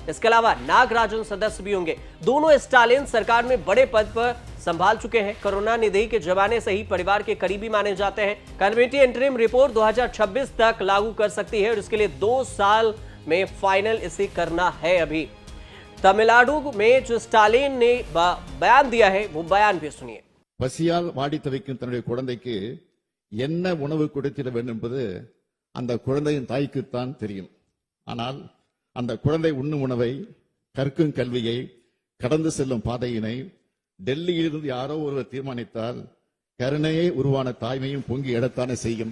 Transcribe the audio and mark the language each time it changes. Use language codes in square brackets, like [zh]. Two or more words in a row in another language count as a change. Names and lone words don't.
[hi] इसके अलावा नागराजन सदस्य भी होंगे। दोनों स्टालिन सरकार में बड़े पद पर संभाल चुके हैं। करुणानिधि के जमाने से ही परिवार के करीबी माने जाते हैं। [en] committee interim report [hi] 2026 तक लागू कर सकती है और इसके लिए 2 साल में फाइनल इसे करना है। अभी तमिलनाडु में जो स्टालिन ने बयान दिया है वो बयान भी सुनिए। [ta] பசியால் வாடி தவிக்கும் தன்னுடைய குழந்தைக்கு என்ன உணவு கொடுத்திட வேண்டும் என்பது அந்த குழந்தையின் தாய்க்குத்தான் தெரியும். ஆனால் அந்த குழந்தை உண்ணும் உணவை, கற்கும் கல்வியை, கடந்து செல்லும் பாதையினை டெல்லியிலிருந்து யாரோ ஒருவர் தீர்மானித்தால் கருணையே உருவான தாய்மையும் பொங்கி எழத்தானே செய்யும்.